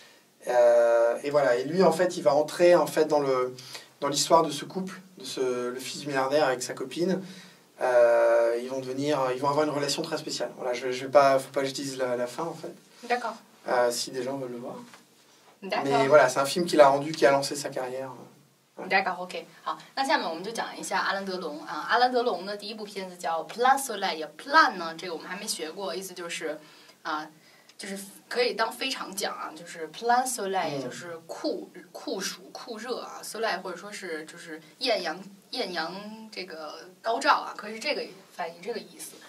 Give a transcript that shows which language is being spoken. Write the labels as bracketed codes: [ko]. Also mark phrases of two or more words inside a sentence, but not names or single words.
[fr] Et voilà, et lui, en fait, il va entrer en fait, dans l'histoire de ce couple, le fils du milliardaire avec sa copine. Ils vont avoir une relation très spéciale. Voilà, je vais pas, faut pas que je dise la fin, en fait. D'accord. Si des gens veulent le voir. D'accord. Mais voilà, c'est un film qu'il a rendu, qui a lancé sa carrière. D'accord, [zh] OK， 好，那下面我们就讲一下阿兰德龙啊。阿兰德龙的第一部片子叫《Plan Soleil》，Plan 呢，这个我们还没学过，意思就是就是可以当非常讲啊，就是 Plan Soleil 就是酷暑酷热啊 ，Soleil 或者说是就是艳阳这个高照啊，可以是这个翻译这个意思。